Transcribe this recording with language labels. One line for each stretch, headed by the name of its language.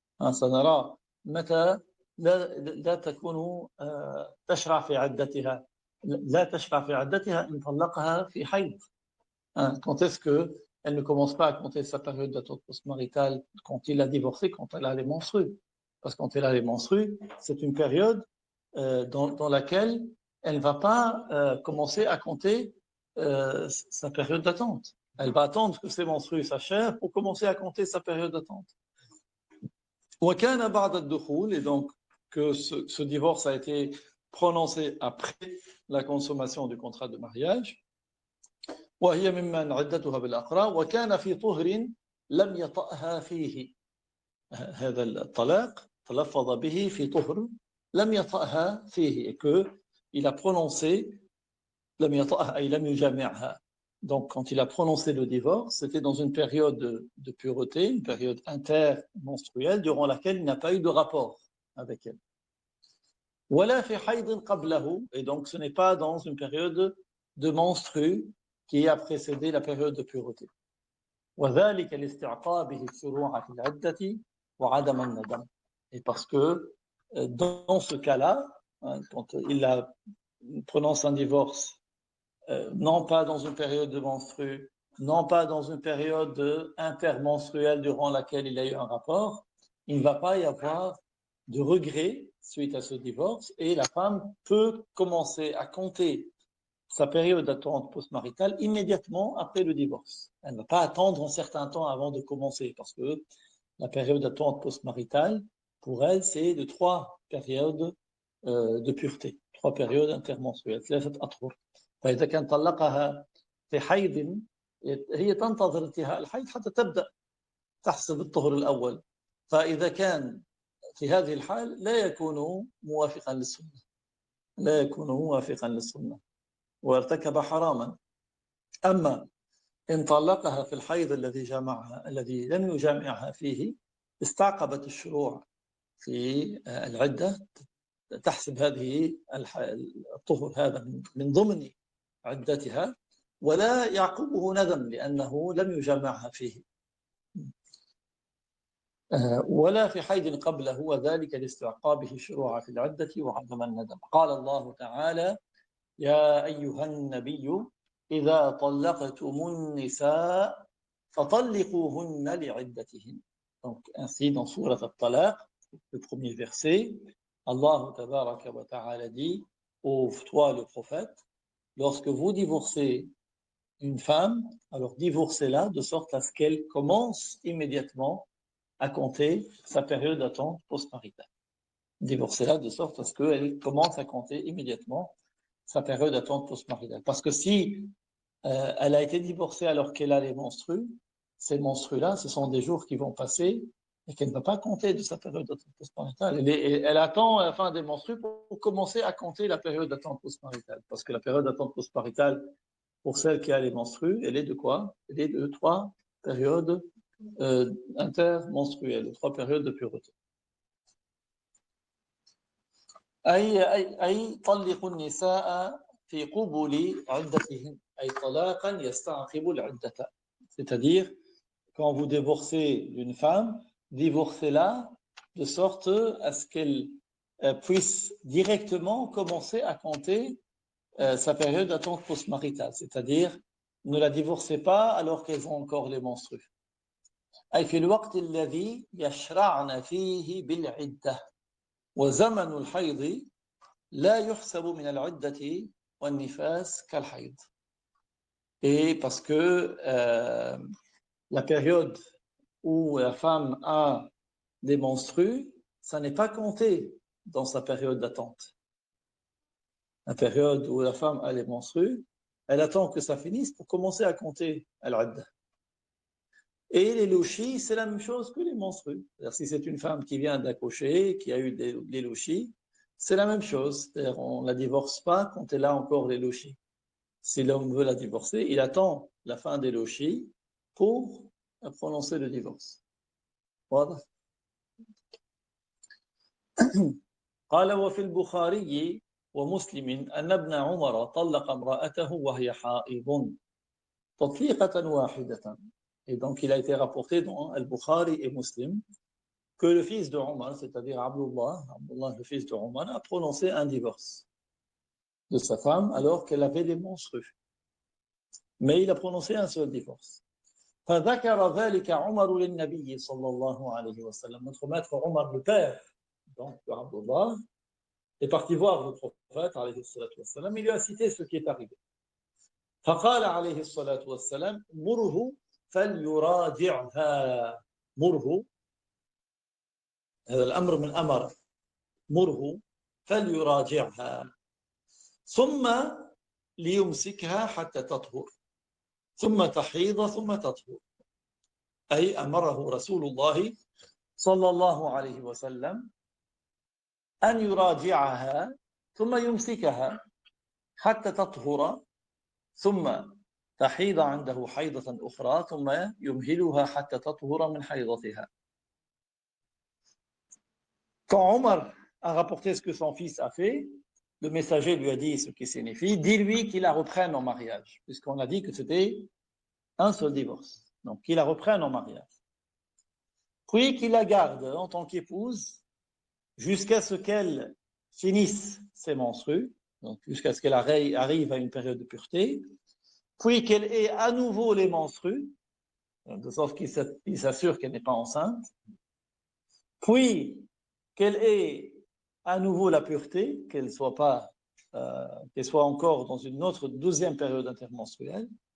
Arabic: سنرى متى لا تكون تشرع في عدتها لا تشرع في عدتها إن طلقها في حيض.
French: Quand est-ce qu'elle ne commence pas à compter sa période d'attente post-maritale quand il a divorcé, quand elle a les menstrues? Parce que quand elle a les menstrues, c'est une période dans laquelle elle ne va pas commencer à compter sa période d'attente. Elle va attendre que ses menstrues s'achèvent pour commencer à compter sa période d'attente. Et donc que ce divorce a été prononcé après la consommation du contrat de mariage.
Arabic: وهي ممن عدتها بالأقراء وكان في طهر لم يطأها فيه. هذا الطلاق تلفظ به في طهر لم يطأها فيه,
French: et que il a prononcé
Arabic: لم يطأها أي لم يجامعها.
French: Donc quand il a prononcé le divorce, c'était dans une période de pureté, une période intermenstruelle durant laquelle il n'a pas eu de rapport avec elle.
Arabic: ولا في حيض قبله,
French: et donc ce n'est pas dans une période de menstru qui a précédé la période de pureté.
Arabic: وذلك لاستعقابه الشروع في العدة وعدم الندم.
French: Et parce que dans ce cas-là, quand il prononce un divorce, non pas dans une période de menstru, non pas dans une période intermenstruelle durant laquelle il a eu un rapport, il ne va pas y avoir de regret suite à ce divorce, et la femme peut commencer à compter sa période d'attente post-maritale immédiatement après le divorce. Elle ne va pas attendre un certain temps avant de commencer, parce que la période d'attente post-maritale, pour elle, c'est de 3 périodes de pureté, 3 périodes intermenstruelles, 3 أطهر.
Arabic: فإذا كان طلقها في حيض هي تنتظر انتهاء الحيض حتى تبدأ تحسب الطهر الأول. فإذا كان في هذه الحال لا يكون موافقا للسنة، لا يكون موافقا للسنة وارتكب حراما. أما إن طلقها في الحيض الذي لم يجامعها فيه استعقبت الشروع في العدة، تحسب هذه الطهر هذا من ضمن عدتها ولا يعقبه ندم لأنه لم يجامعها فيه. ولا في حيض قبله وذلك لاستعقابه الشروع في العدة وعدم الندم. قال الله تعالى: يا أيها النبي إذا طلقتم النساء فطلقوهن لعدتهن.
French: Donc ainsi dans Surat Al-Talaq, le premier verset, Allah Tabaraka wa Ta'ala dit: ô toi le prophète, lorsque vous divorcez une femme, alors divorcez-la de sorte à ce qu'elle commence immédiatement à compter sa période d'attente post-maritale. Divorcez-la de sorte à ce qu'elle commence à compter immédiatement sa période d'attente post-maritale. Parce que si elle a été divorcée alors qu'elle a les menstrues, ces menstrues-là, ce sont des jours qui vont passer et qu'elle ne va pas compter de sa période d'attente post-maritale. Elle attend la fin des menstrues pour commencer à compter la période d'attente post-maritale. Parce que la période d'attente post-maritale, pour celle qui a les menstrues, elle est de quoi? Elle est de 3 périodes intermenstruelles, 3 périodes de pureté.
Arabic: أي طلقوا النساء في قبل عدتهن أي طلاقا يستعقب العدة.
French: C'est-à-dire, quand vous divorcez d'une femme, divorcez-la de sorte à ce qu'elle puisse directement commencer à compter sa période d'attente post-maritale. C'est-à-dire, ne la divorcez pas alors qu'elles ont encore les menstrues.
Arabic: أي في الوقت الذي يشرعن فيه بالعدة وزمن الحيض لا يحسب من العدة والنفاس كالحيض.
French: Et parce que la période où la femme a des menstrues, ça n'est pas compté dans sa période d'attente. La période où la femme a les menstrues, elle attend que ça finisse pour commencer à compter al-adda. Et les louchis, c'est la même chose que les menstrues. Si c'est une femme qui vient d'accoucher, qui a eu des louchis, c'est la même chose. On ne la divorce pas quand elle a encore les louchis. Si l'homme veut la divorcer, il attend la fin des louchis pour prononcer le divorce. Voilà.
Arabic: قال وفي البخاري ومسلم أن ابن عمر طلق امرأته وهي حائض تطليقة واحدة.
French: Et donc, il a été rapporté dans Al-Bukhari et Muslim que le fils de Omar, c'est-à-dire Abdullah, le fils de Omar, a prononcé un divorce de sa femme alors qu'elle avait des menstrues. Mais il a prononcé un seul divorce.
Arabic: فذكر ذلك عمر للنبي صلى الله عليه وسلم.
French: Notre maître Omar, le père donc de Abdullah, est parti voir le prophète, alayhi salatu wassalam, il lui a cité ce qui est arrivé.
Arabic: فقال عليه الصلاة والسلام مره فليراجعها مره هذا الأمر من أمر مره فليراجعها ثم ليمسكها حتى تطهر ثم تحيض ثم تطهر أي أمره رسول الله صلى الله عليه وسلم أن يراجعها ثم يمسكها حتى تطهر ثم تحيض عنده حيضة أخرى ثم يمهلها حتى تطهر من حيضتها.
French: Quand Omar a rapporté ce que son fils a fait, le messager lui a dit ce qui signifie, dis-lui qu'il la reprenne en mariage, puisqu'on a dit que c'était un seul divorce. Donc qu'il la reprenne en mariage. Puis qu'il la garde en tant qu'épouse jusqu'à ce qu'elle finisse ses menstrues, donc jusqu'à ce qu'elle arrive à une période de pureté, puis qu'elle ait à nouveau les menstrues, de sorte qu'il s'assure qu'elle n'est pas enceinte, puis qu'elle ait à nouveau la pureté, qu'elle soit encore dans une autre deuxième période intermenstruelle.